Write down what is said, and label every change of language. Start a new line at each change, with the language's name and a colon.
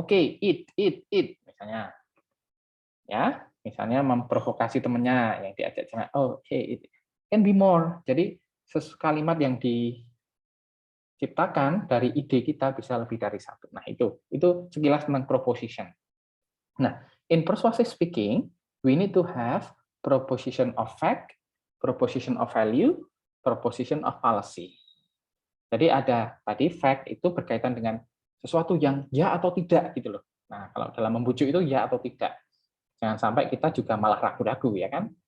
Indonesian: Okay, eat misalnya. Ya, misalnya memprovokasi temannya yang diajak jalan, okay,
English: it can be more.
Indonesian: Jadi kalimat yang diciptakan dari ide kita bisa lebih dari satu. Nah, itu sekilas tentang proposition.
English: Nah, in persuasive speaking, we need to have proposition of fact, proposition of value, proposition of policy.
Indonesian: Jadi ada tadi fact itu berkaitan dengan sesuatu yang ya atau tidak gitu loh. Nah, kalau dalam membujuk itu ya atau tidak. Jangan sampai kita juga malah ragu-ragu ya kan.